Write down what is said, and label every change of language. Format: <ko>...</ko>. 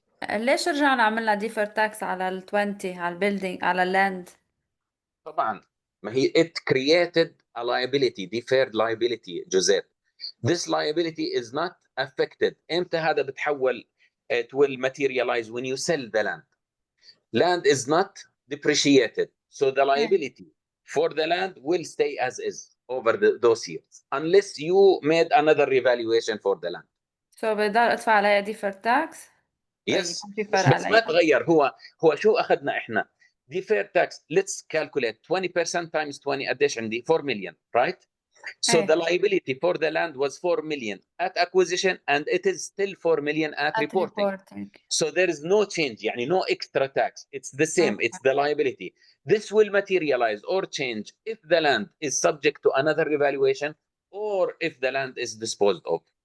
<ar>ليش رجعنا عملنا ديفر تاكس على ال 20 على البيلدينج على اللاند؟ طبعا ما هي</ar> <en>it created a liability, deferred liability, Joseph. This liability is not affected.</en> <ar>امتى هذا بتحول?</ar> <en>It will materialize when you sell the land. Land is not depreciated. So the liability for the land will stay as is over those years unless you made another revaluation for the land. So</en> <ar>بضل ادفع عليها ديفر تاكس؟</ar> <en>Yes.</en> <ar>بس ما تغير. هو شو اخذنا احنا؟</ar> <en>deferred tax. Let's calculate 20% times 20</en> <ar>قديش عندي؟</ar> <en>4 million, right? So the liability for the land was 4 million at acquisition and it is still 4 million at reporting. So there is no change,</en> <ar>يعني</ar> <en>no extra tax. It's the same. It's the liability. This will materialize or change if the land is subject to another revaluation or if the land is disposed of.</en>